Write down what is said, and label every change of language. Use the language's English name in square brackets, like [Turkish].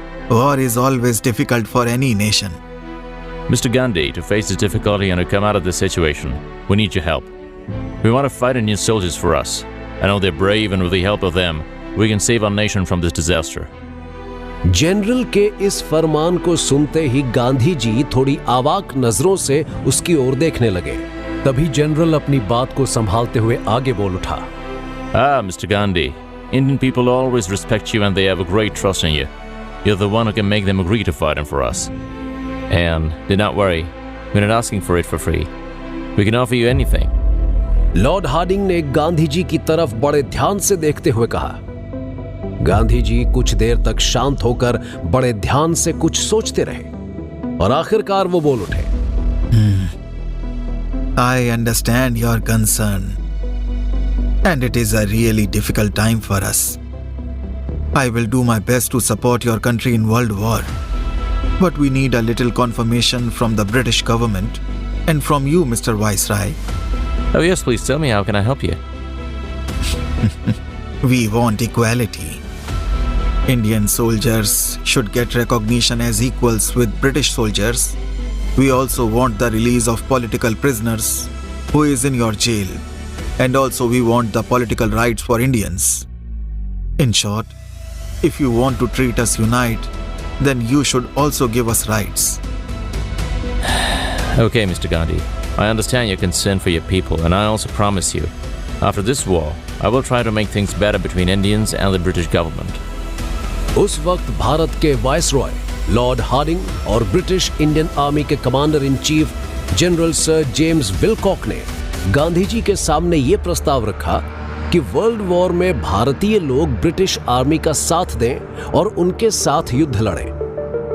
[English] War is always difficult for any nation. Mr. Gandhi, to face this difficulty and to come out of this situation, we need your help. We want to fight Indian soldiers for us. I know they're brave, and with the help of them, we can save our nation from this disaster. [Hindi] General के इस फरमान को सुनते ही गांधी जी थोड़ी आवाक नजरों से उसकी ओर देखने लगे। तभी जनरल अपनी बात को संभालते हुए आगे बोल उठा। [English] Mr. Gandhi, Indian people always respect you and they have a great trust in you. You're the one who can make them agree to fight for us. And do not worry, we're not asking for it for free. We can offer you anything. [Hindi] Lord Hardinge ने गांधी जी की तरफ बड़े ध्यान से देखते हुए कहा। गांधी जी कुछ देर तक शांत होकर बड़े ध्यान से कुछ सोचते रहे और आखिरकार वो बोल उठे। [English] I understand your concern. And it is a really difficult time for us. I will do my best to support your country in World War. But we need a little confirmation from the British government and from you, Mr. Viceroy. Oh yes, please tell me, how can I help you? We want equality. Indian soldiers should get recognition as equals with British soldiers. We also want the release of political prisoners who is in your jail. And also we want the political rights for Indians. In short, if you want to treat us unite, then you should also give us rights. Okay, Mr. Gandhi. I understand your concern for your people, and I also promise you, after this war, I will try to make things better between Indians and the British government. [Hindi] उस वक्त भारत के viceroy Lord Hardinge और British Indian army के commander in chief general sir James विलकॉक ने गांधी जी के सामने ये प्रस्ताव रखा कि वर्ल्ड वॉर में भारतीय लोग ब्रिटिश आर्मी का साथ दें और उनके साथ युद्ध लड़ें।